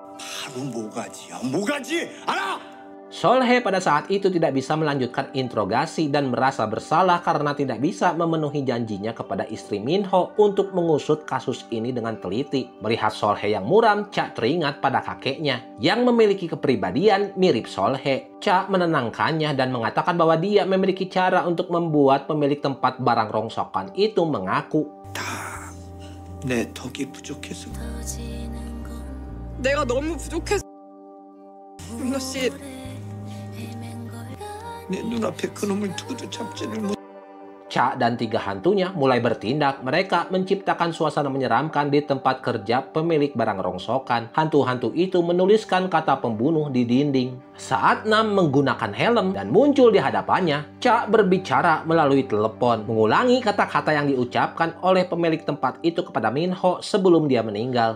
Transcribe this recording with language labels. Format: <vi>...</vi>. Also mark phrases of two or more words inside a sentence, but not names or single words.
<id>Solhe pada saat itu tidak bisa melanjutkan interogasi dan merasa bersalah karena tidak bisa memenuhi janjinya kepada istri Minho untuk mengusut kasus ini dengan teliti. Melihat Solhe yang muram, Cha teringat pada kakeknya yang memiliki kepribadian mirip Solhe. Cha menenangkannya dan mengatakan bahwa dia memiliki cara untuk membuat pemilik tempat barang rongsokan itu mengaku.</id> <ko>내가 너무 부족해서 민호 씨 내 눈앞에 그놈을 두고도 잡지를 못.</ko> <id>Cha dan tiga hantunya mulai bertindak. Mereka menciptakan suasana menyeramkan di tempat kerja pemilik barang rongsokan. Hantu-hantu itu menuliskan kata pembunuh di dinding. Saat Nam menggunakan helm dan muncul di hadapannya, Cha berbicara melalui telepon, mengulangi kata-kata yang diucapkan oleh pemilik tempat itu kepada Minho sebelum dia meninggal.</id>